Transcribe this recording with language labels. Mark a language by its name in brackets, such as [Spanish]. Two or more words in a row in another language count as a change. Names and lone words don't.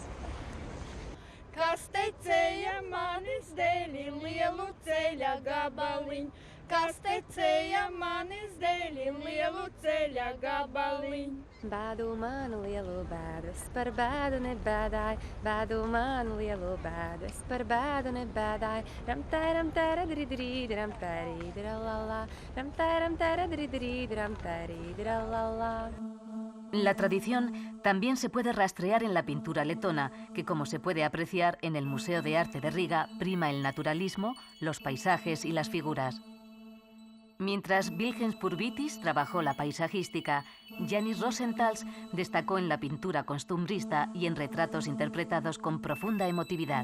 [Latvian] Kas tecēja manis dēļ lielu ceļa gabaliņu, kas tecēja manis dēļ lielu ceļa gabaliņu. Bādu manu lielu bēdas, par bēdu nebēdāju, bādu manu lielu bēdas, par bēdu nebēdāju. Ram tēra dridrīd, ram tērīdra lalā, ram tēra dridrīd, ram tērīdra lalā. [Spanish] La tradición también se puede rastrear en la pintura letona, que, como se puede apreciar en el Museo de Arte de Riga, prima el naturalismo, los paisajes y las figuras. Mientras Vilhelm Purvitis trabajó la paisajística, Janis Rosenthals destacó en la pintura costumbrista y en retratos interpretados con profunda emotividad.